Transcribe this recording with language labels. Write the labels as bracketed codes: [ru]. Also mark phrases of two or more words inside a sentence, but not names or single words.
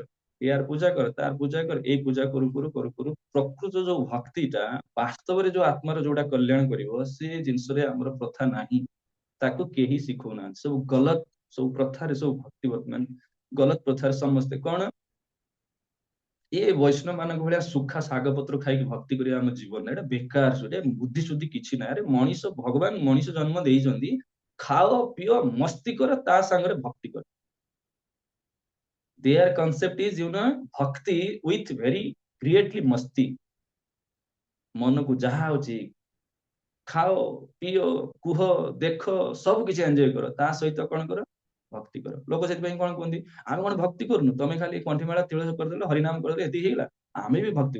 [or] ୟାର ପୂଜା କର ତାର ପୂଜା କର ଏଇ ପୂଜା କରୁ କରୁ କରୁ କରୁ ପ୍ରକୃତ ଯୋଉ ଭକ୍ତିଟା ବାସ୍ତବରେ ଯୋଉ ଆତ୍ମାର ଯୋଉଟା କଲ୍ୟାଣ କରିବ ସେ ଜିନିଷରେ ଆମର ପ୍ରଥା ନାହିଁ ତାକୁ କେହି ଶିଖଉନାହାନ୍ତି ସବୁ ଗଲତ ସବୁ ପ୍ରଥାରେ ସବୁ ଭକ୍ତି ବର୍ତ୍ତମାନ ଗଲତ ପ୍ରଥାରେ ସମସ୍ତେ କଣ ଏ ବୈଷ୍ଣବ ମାନଙ୍କ ଭଳିଆ ସୁଖା ଶାଗ ପତ୍ର ଖାଇକି ଭକ୍ତି କରିବା ଆମ ଜୀବନରେ ଏଇଟା ବେକାର ଏଇଟା ବୁଦ୍ଧି ସୁଦ୍ଧି କିଛି ନାହିଁ ଆରେ ମଣିଷ ଭଗବାନ ମଣିଷ ଜନ୍ମ ଦେଇଛନ୍ତି ଖାଅ ପିଅ ମସ୍ତି କର ତା ସାଙ୍ଗରେ ଭକ୍ତି କର [en] their concept is [or] ଭକ୍ତି [en] with very creatively [or] ମସ୍ତି ମନକୁ ଯାହା ହଉଛି ଖାଅ ପିଅ କୁହ ଦେଖ ସବୁ କିଛି ଏନ୍ଜୟ କର ତା ସହିତ କଣ କର ଭକ୍ତି କର ଲୋକ ସେଥିପାଇଁ କଣ କୁହନ୍ତି ଆମେ କଣ ଭକ୍ତି କରୁନୁ ତମେ ଖାଲି କଣ୍ଠିମାଳା ତିଳକ କରିଦେଲ ହରିନାମ କରିଦେଲ ଏତିକି ହେଇଗଲା ଆମେ ବି ଭକ୍ତି